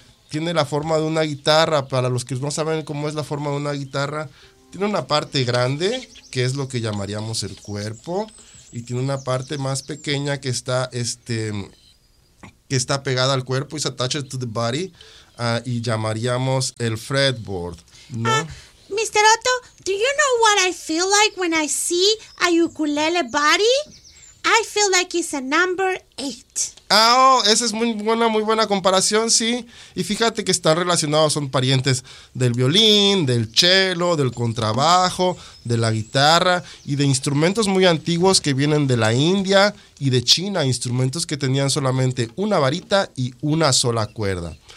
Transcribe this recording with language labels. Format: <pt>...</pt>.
<es>Tiene la forma de una guitarra. Para los que no saben cómo es la forma de una guitarra, tiene una parte grande, que es lo que llamaríamos el cuerpo, y tiene una parte más pequeña que está, que está pegada al cuerpo, y se</es> <en>attached to the body,</en> <es>y llamaríamos el fretboard, ¿no?</es> <en>Mr. Otto, do you know what I feel like when I see a ukulele body? I feel like it's a number 8.</en> <es>Ah, oh, esa es muy buena comparación, sí. Y fíjate que están relacionados, son parientes del violín, del cello, del contrabajo, de la guitarra y de instrumentos muy antiguos que vienen de la India y de China, instrumentos que tenían solamente una varita y una sola cuerda.</es>